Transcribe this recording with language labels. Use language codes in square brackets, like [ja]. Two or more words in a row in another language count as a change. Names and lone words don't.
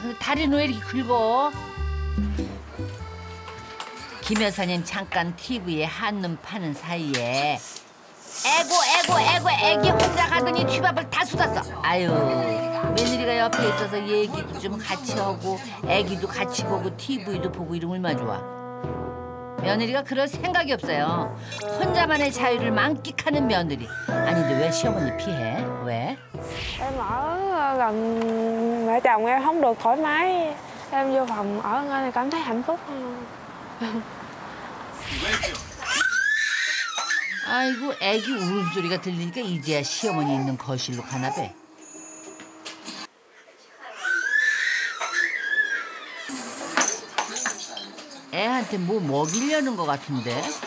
[ko] 근데 다리는 왜 이렇게 긁어? 김 여사님 잠깐 TV에 한눈 파는 사이에 애고 애기 혼자 가더니 쥐밥을 다 쏟았어. 아유 며느리가 옆에 있어서 얘기도 좀 같이 하고 애기도 같이 보고 TV도 보고 이러면 얼마나 좋아. 며느리가 그럴 생각이 없어요. 혼자만의 자유를 만끽하는 며느리. 아닌데 왜 시어머니 피해? 왜? [vi] Em ở gần mẹ chồng em không được thoải mái. Em vô phòng ở thì cảm thấy hạnh phúc. [ko] 아이고 애기 울음소리가 들리니까 이제야 시어머니 있는 거실로 가나 봐. 애한테 뭐 먹이려는 것 같은데?